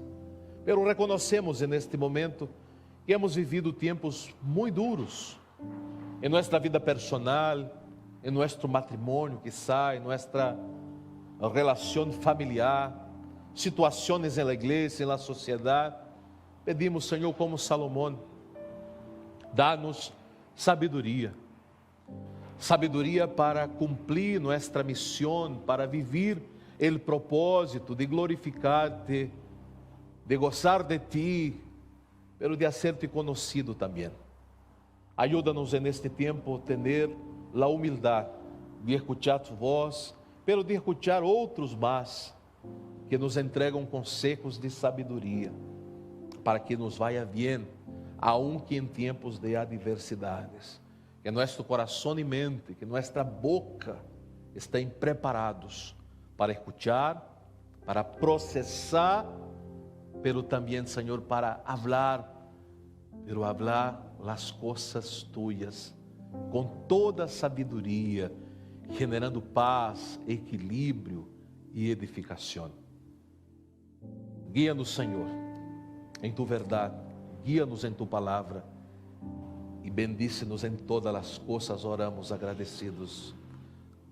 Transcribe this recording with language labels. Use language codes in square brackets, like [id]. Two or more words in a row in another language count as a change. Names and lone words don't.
[pt] Pero reconhecemos neste momento que [es] hemos vivido [pt] tempos muito duros em nossa vida personal, em nosso matrimônio, quizá, em nossa relação familiar, situações na igreja, na sociedade. Pedimos, Senhor, como Salomão, dá-nos sabedoria. Sabedoria para cumprir nossa missão, para viver o propósito de glorificar-te, de gozar de ti, pero de ser-te conhecido também. Ajuda-nos neste tempo a ter a humildade de [es] escuchar tu voz, pero de escuchar [pt] outros mais que nos entregam conselhos de sabedoria, para que nos vaya bem, aunque em tempos de adversidades. Que nosso coração e mente, que nossa boca estejam preparados para escuchar, para processar, pero também, Senhor, [es] para hablar, pero hablar [pt] as coisas tuyas, com toda sabedoria, generando paz, equilíbrio e edificação. Guia-nos, Senhor, em tu verdade, guia-nos em tu palavra e bendice-nos em todas as coisas, oramos agradecidos.